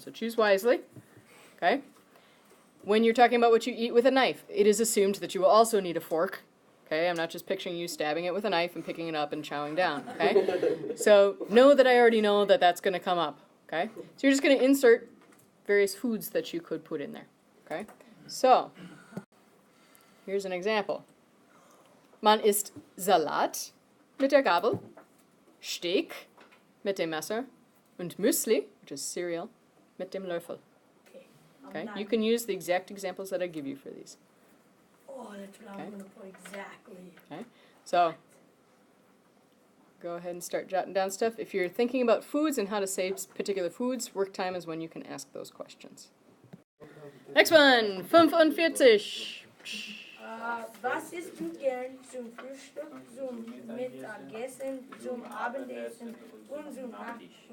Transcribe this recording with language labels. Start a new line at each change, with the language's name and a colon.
English: So choose wisely, okay? When you're talking about what you eat with a knife, it is assumed that you will also need a fork, okay? I'm not just picturing you stabbing it with a knife and picking it up and chowing down, okay? So know that I already know that that's going to come up, okay? So you're just going to insert various foods that you could put in there, okay? So, here's an example.
German: Man isst Salat mit der Gabel, Steak mit dem Messer und Müsli,
English: which is cereal,
German: mit dem Löffel.
English: Okay, you can use the exact examples that I give you for these. Oh, that's what Okay. I'm going to put exactly. So, go ahead and start jotting down stuff. If you're thinking about foods and how to say particular foods, work time is when you can ask those questions. Next one, 45.
German: Was isst du gern zum Frühstück, zum Mittagessen, zum Abendessen und zum Nachtisch?